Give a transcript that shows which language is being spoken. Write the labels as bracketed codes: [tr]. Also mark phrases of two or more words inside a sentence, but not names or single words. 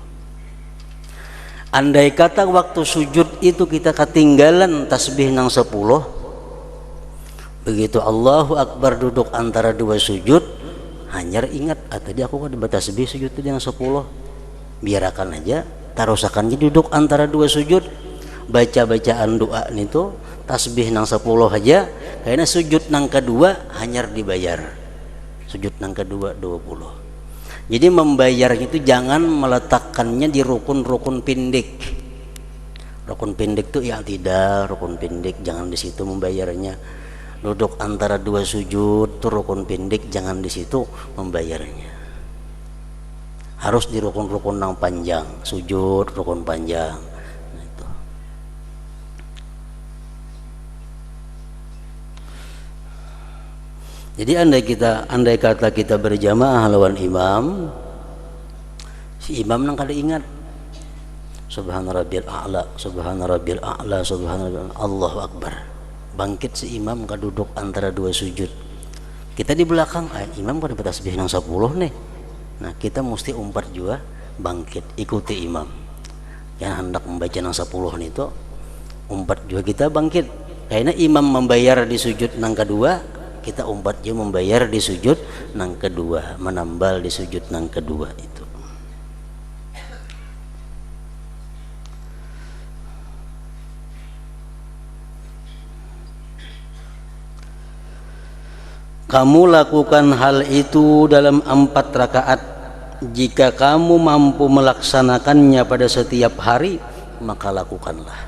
[bjn] Andai kata waktu sujud itu kita ketinggalan tasbih nang 10, begitu [ar] الله أكبر [bjn] duduk antara dua sujud, hanyar ingat, tadi aku kan bertasbih sujud itu yang 10. Biarkan aja, tarusakannya duduk antara dua sujud, baca-bacaan doa itu tasbih nang 10 aja, karena sujud nang kedua hanyar dibayar. [id] Sujud nang kedua 20. Jadi membayarnya itu jangan meletakkannya di rukun-rukun pendek. Rukun pendek itu ya tidak, rukun pendek jangan di situ membayarnya. Duduk antara dua sujud itu rukun pendek, jangan di situ membayarnya. Harus di rukun-rukun yang panjang, sujud rukun panjang. [bjn] Nah, itu. Jadi andai kata kita berjamaah lawan imam, si imam nang kada ingat [ar] سبحان ربي الأعلى سبحان ربي الأعلى سبحان ربي الله أكبر. [bjn] Bangkit si imam ka duduk antara dua sujud. Kita di belakang, imam kada bertasbih nang 10 nih. Nah, kita mesti umpat juga bangkit, ikuti imam. Yang hendak membaca nang 10 nih itu umpat juga kita bangkit. Karena imam membayar di sujud nang kedua, kita umpat juga membayar di sujud nang kedua, menambal di sujud nang kedua itu. [id] Kamu lakukan hal itu dalam 4 rakaat. Jika kamu mampu melaksanakannya pada setiap hari, maka lakukanlah.